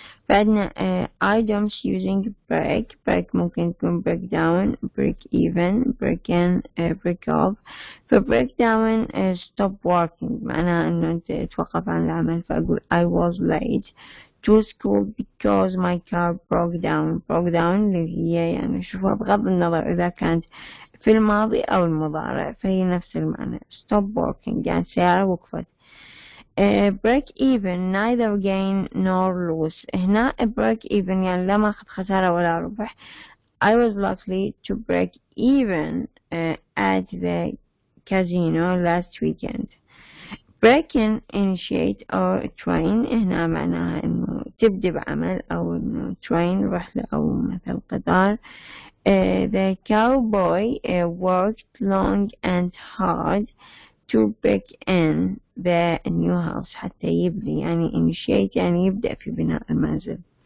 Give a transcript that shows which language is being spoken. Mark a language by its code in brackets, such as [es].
[ar] فعندنا [en] items using break [ar] ممكن تكون [en] break down، break even، break in، break off. [ar] ف [en] break down stop working [ar] معناها انه انت توقف عن العمل، فاقول [en] I was late to school because my car broke down [ar] اللي هي يعني شوفها بغض النظر إذا كانت في الماضي أو المضارع فهي نفس المعنى. stop working يعني السيارة وقفت. [en] break even neither gain nor lose. [ar] هنا break even يعني لا ماخذ خسارة ولا ربح. [en] I was lucky to break even at the casino last weekend. break in initiate or train [ar] هنا معناها إنه تبدأ بعمل أو إنه train رحلة أو مثل قطار. [en] The cowboy worked long and hard to break in the new house. [ar] حتى يبني يعني initiate يعني يبدأ في بناء المنزل.